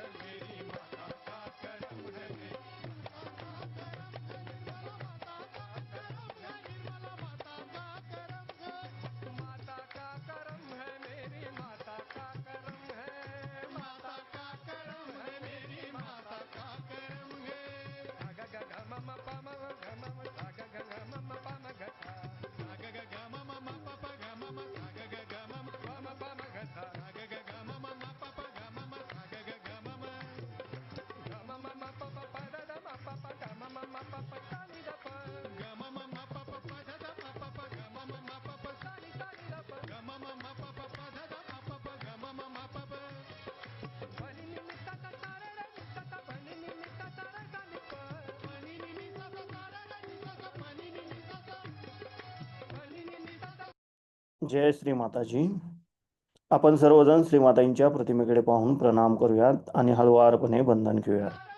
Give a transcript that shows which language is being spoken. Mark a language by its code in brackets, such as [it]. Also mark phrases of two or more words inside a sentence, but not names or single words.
[hi] मेरी माता का करम है, निर्मला माता का करम है, निर्मला माता का करम है। माता का करम है, मेरी माता का करम है, माता का करम है, मेरी माता का करम है। ग ग ग म म प म ग म म सा ग ग ग म म प म ग सा सा ग ग ग म म म प प ग म म सा ग ग ग म म प म प म ग सा सा ग ग ग म म म प प ग म म सा ग ग ग म म ग म म म प प प द द म प प ग म म म प प सा नि द प ग म म म प प प ध ध म प प ग म म म प प सा नि द प ग म म म प प प ध ध म प प ग म म म प प प नि नि नि सा सा सा रे रे नि सा सा प नि नि नि सा सा रे सा नि प प नि नि नि सा सा सा रे रे नि सा सा प नि नि नि सा सा प नि नि नि सा सा। [mr] जय श्री माताजी. आपण सर्वजण श्रीमातांच्या प्रतिमेकडे पाहून प्रणाम करूयात आणि हळुवारपणे बंधन घेऊयात.